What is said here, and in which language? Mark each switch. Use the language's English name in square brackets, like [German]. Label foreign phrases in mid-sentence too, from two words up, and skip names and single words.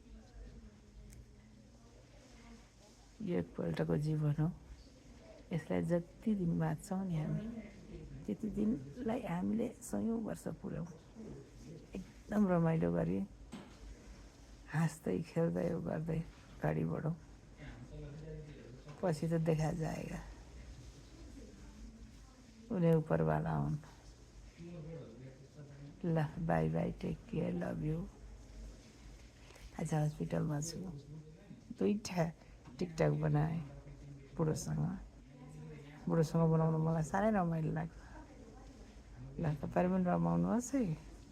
[Nepali] यो एकपल्टको जीवन हो यसलाई जति दिन बाँच्छौँ नि हामी त्यति दिनलाई हामीले सयौँ वर्ष पुर्याउँ एकदम रमाइलो गरी हाँस्दै खेल्दै गर्दै अगाडि बढौँ पछि त [Hindi] देखा जाएगा उन्हें ऊपर वाला [Nepali] हुन् ल [English] bye bye take care love you [Nepali] आज हस्पिटलमा छु 2टा टिकटक बनाएँ बुढोसँग बनाउनु मलाई साह्रै रमाइलो लाग्छ ल तपाईँहरू पनि रमाउनुहोस् है